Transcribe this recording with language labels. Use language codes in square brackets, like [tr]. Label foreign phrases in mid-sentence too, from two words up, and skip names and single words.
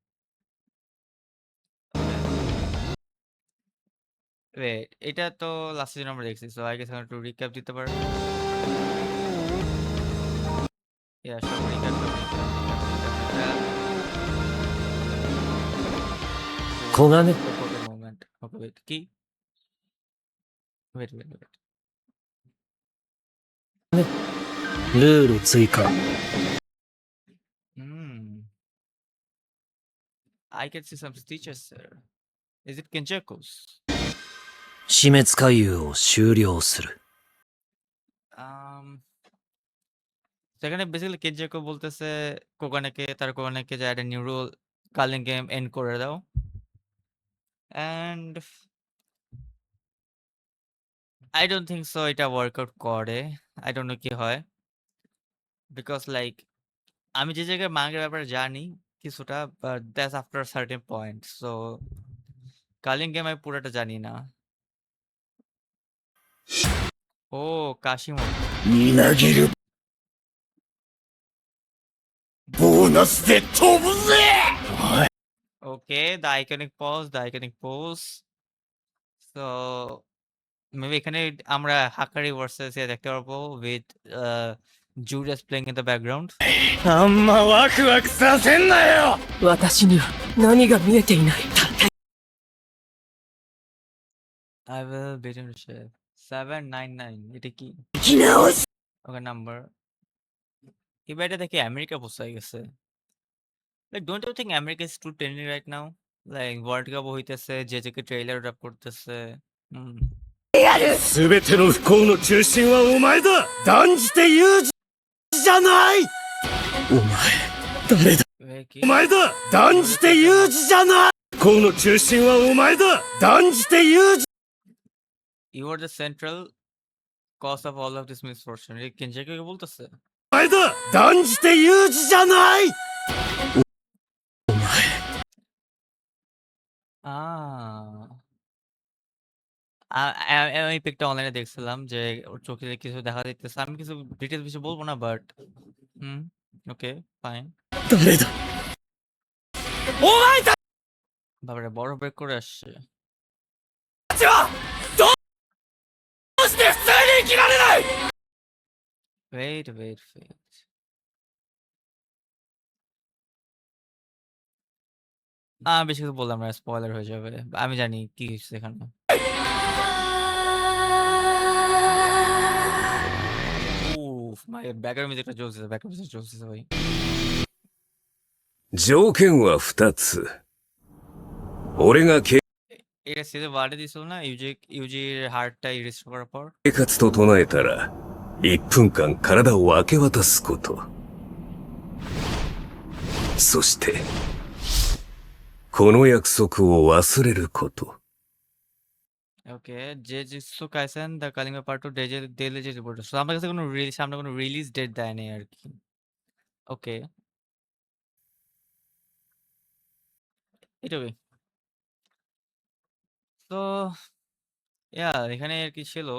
[en] Okay, wait, [bn] এটা তো [en] last season [bn] আমরা দেখছি, [en] so I guess [bn] একটু রিক্যাপ দিতে পারে। ইয়া সব [en] recap recap. [ja] 黄金 [en] Okay moment. Okay wait, কি ওয়েট [ja] ルール追加 হুম, [en] I can see some stitches there. Is it Kenjaku's? [ja] 死滅回遊を終了する [bn] সেখানে বেসিক্যালি কেনজাকু বলতেছে কোগানেকে যে একটা [en] neuro culling game end [bn] করে দাও। [en] And I don't think so [bn] এটা ওয়ার্কআউট করে। [en] I don't know [bn] কি হয়, [en] because like [bn] আমি যে জায়গায় মাঙ্গার ব্যাপারে জানি কিছুটা, [en] but that's after certain point. So culling game [bn] আমি পুরোটা জানি না। ও, কাশিমোতো। [ja] みなぎるボーナスで飛ぶぜ [en] Okay, the iconic pose. So maybe [bn] এখানে আমরা হাকারি ভার্সেস দেখতে পারবো [en] with Julius playing in the background. [ja] あんまワクワクさせんなよ私には何が見えていない。 [en] I will beat him to shit. [bn] 799 এটা কি? [ja] 生き直し [en] Okay number. [bn] এই ব্যাটা দেখে আমেরিকা পোষাই গেছে। [en] Like don't you think America is too trending right now? [bn] Like ওয়ার্ল্ড কাপ হইতেছে, যে [en] trailer drop [bn] করতেছে। হুম। [ja] 全ての不幸の中心はお前だ断じてユージじゃないお前誰だ [bn] কি? [ja] お前だ断じてユージじゃない不幸の中心はお前だ断じてユージ [en] You are the central cause of all of this misfortune. [bn] এই কেনজাকুকে বলতেছে। [ja] お前だ断じてユージじゃないお前 [bn] আমি পিকটা অনলাইনে দেখছিলাম যে ওর চোখে কিছু দেখা যাইতেছে। আমি কিছু ডিটেইলস বেশি বলবো না, বাট হুম, [en] okay fine. [ja] 誰だお前た [bn] বাবারে, বড় ব্রেক করে আসছে। [ja] ちはどうして普通に生きられない [bn] ওয়েট। বেশি কিছু বললাম না, স্পয়লার হয়ে যাবে। আমি জানি কি হইছে এখানে। উফ, ভাই [en] background musicটা [bn] চলতেছে ভাই। [ja] 条件は2つ。俺が計 [bn] এটা সিজে ওয়ার্ডে দিছিল না, ইউজির হার্টটা রিস্টোর করার পর। [ja] 画と唱えたら、1分間体を明け渡すこと。そして、この約束を忘れること。 [en] Okay, Jujutsu Kaisen The Culling Part 2 daily report. [bn] সো আমার কাছে সামনে কোনো [en] release date [bn] দেয় নাই আর কি। ওকে, এটুকুই। তো এখানে আর কি ছিল।